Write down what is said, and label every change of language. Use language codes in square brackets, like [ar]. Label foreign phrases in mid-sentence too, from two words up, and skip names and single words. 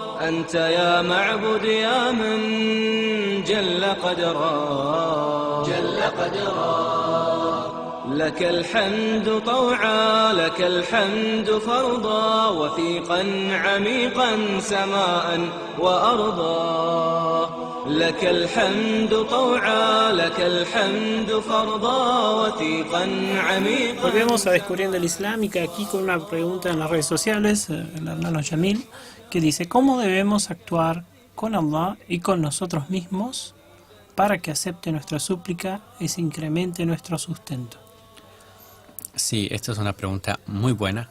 [ar] أنت يا معبد يا من جل قدرا جل قدرا لك الحمد طوعا لك الحمد فرضا وثيقا عميقا سماء وأرضا لك الحمد طوعا لك الحمد فرضا وثيقا عميقا. [es] Volvemos a Descubriendo el Islam y que aquí con una pregunta en las redes sociales, el hermano Yamil, que dice: ¿cómo debemos actuar con Allah y con nosotros mismos para que acepte nuestra súplica y se incremente nuestro sustento? Sí, esta es una pregunta muy buena.